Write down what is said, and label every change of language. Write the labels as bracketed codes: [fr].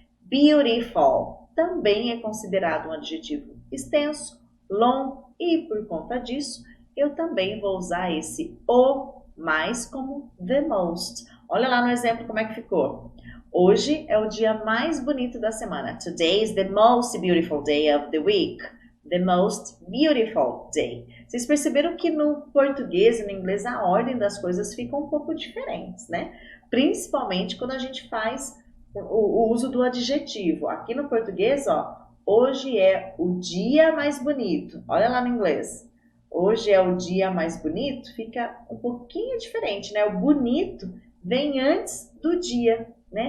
[pt] Beautiful também é considerado um adjetivo extenso, longo e, por conta disso, eu também vou usar esse o mais como the most. Olha lá no exemplo como é que ficou. Hoje é o dia mais bonito da semana. [en] Today is the most beautiful day of the week. The most beautiful day. [pt] Vocês perceberam que no português e no inglês a ordem das coisas fica um pouco diferentes, né? Principalmente quando a gente faz o uso do adjetivo. Aqui no português, ó, hoje é o dia mais bonito. Olha lá no inglês. Hoje é o dia mais bonito, fica um pouquinho diferente, né? O bonito vem antes do dia, né?